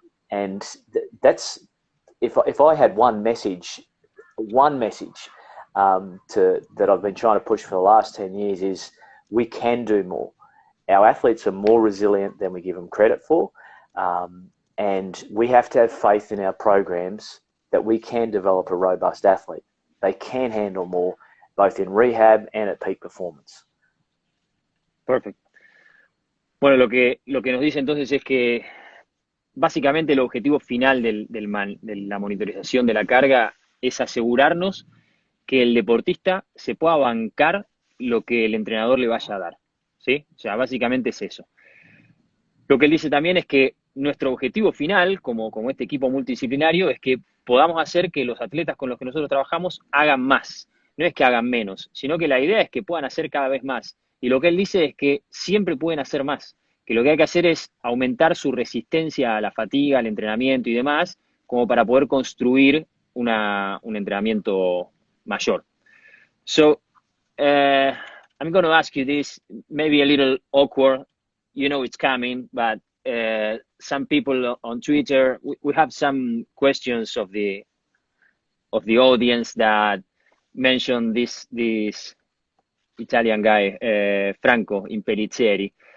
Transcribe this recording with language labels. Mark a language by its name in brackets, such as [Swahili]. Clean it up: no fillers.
[English] And that's, if I had one message that I've been trying to push for the last 10 years is, we can do more. Our athletes are more resilient than we give them credit for. And we have to have faith in our programs that we can develop a robust athlete. They can handle more, both in rehab and at peak performance. Perfect. [Spanish] Bueno, lo que nos dice entonces es que básicamente el objetivo final de la monitorización de la carga es asegurarnos que el deportista se pueda bancar lo que el entrenador le vaya a dar, ¿sí? O sea, básicamente es eso. Lo que él dice también es que nuestro objetivo final, como este equipo multidisciplinario, es que podamos hacer que los atletas con los que nosotros trabajamos hagan más. No es que hagan menos, sino que la idea es que puedan hacer cada vez más. Y lo que él dice es que siempre pueden hacer más, que lo que hay que hacer es aumentar su resistencia a la fatiga, al entrenamiento y demás, como para poder construir un entrenamiento mayor. [English] So, I'm going to ask you this, maybe a little awkward, you know it's coming, but some people on Twitter, we have some questions of the audience that mentioned this Italian guy, Franco Impellizzeri.